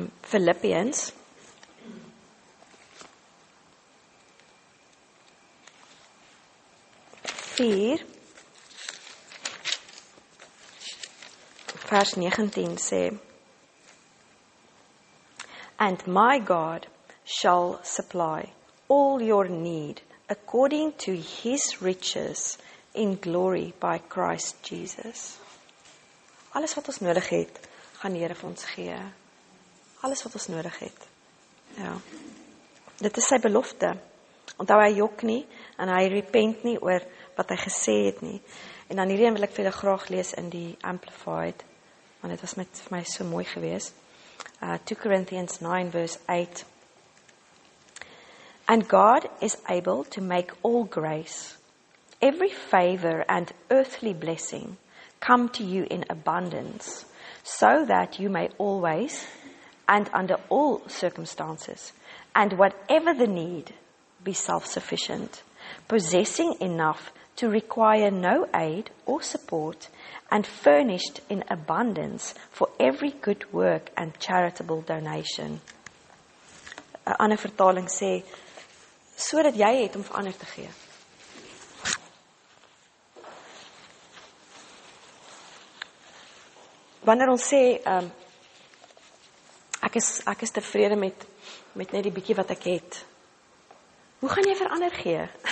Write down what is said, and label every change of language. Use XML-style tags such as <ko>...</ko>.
<en>Philippians 4</en> <af>vers 19 sê,</af> <en>And my God shall supply all your need according to His riches in glory by Christ Jesus.</en> <af>Alles wat ons nodig het, gaan die Here vir ons gee. Alles wat ons nodig het. Ja. Dit is sy belofte. Onthou, hy jok nie en hy repent nie oor wat hy gesê het nie. En dan hierdie wil ek vir julle graag lees in die Amplified, want dit was vir my so mooi geweest.</af> <en>2 Corinthians 9 verse 8. And God is able to make all grace, every favor and earthly blessing come to you in abundance, so that you may always and under all circumstances, and whatever the need, be self-sufficient, possessing enough to require no aid or support, and furnished in abundance for every good work and charitable donation.</en> <af>'n ander vertaling sê, sodat jy het om vir ander te gee. Wanneer ons sê, ek is tevrede met net die bietjie wat ek het, hoe gaan jy vir ander gee?</af>